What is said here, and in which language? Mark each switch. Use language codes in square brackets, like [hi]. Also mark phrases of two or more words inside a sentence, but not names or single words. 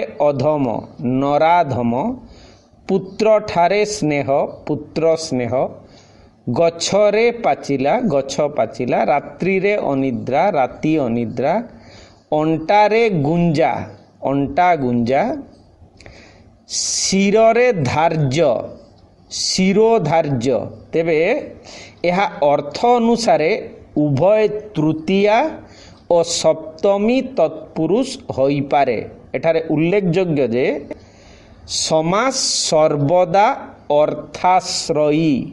[or] ଅଧମ ନରାଧମ, ପୁତ୍ର ଠାରେ ସ୍ନେହ ପୁତ୍ର ସ୍ନେହ, ଗଛରେ ପାଚିଲା ଗଛ ପାଚିଲା, ରାତ୍ରିରେ ଅନିଦ୍ରା ରାତି ଅନିଦ୍ରା, ଅଣ୍ଟାରେ ଗୁଞ୍ଜା ଅଣ୍ଟା ଗୁଞ୍ଜା, ଶିରରେ ଧାର୍ଯ୍ୟ ଶିରୋଧାର୍ଯ୍ୟ ତେବେ ଏହା ଅର୍ଥ ଅନୁସାରେ ଉଭୟ ତୃତୀୟା ଓ ସପ୍ତମୀ ତତ୍ପୁରୁଷ ହୋଇପାରେ। ଏଠାରେ ଉଲ୍ଲେଖଯୋଗ୍ୟ ଯେ ସମାସ ସର୍ବଦା ଅର୍ଥାଶ୍ରୟୀ।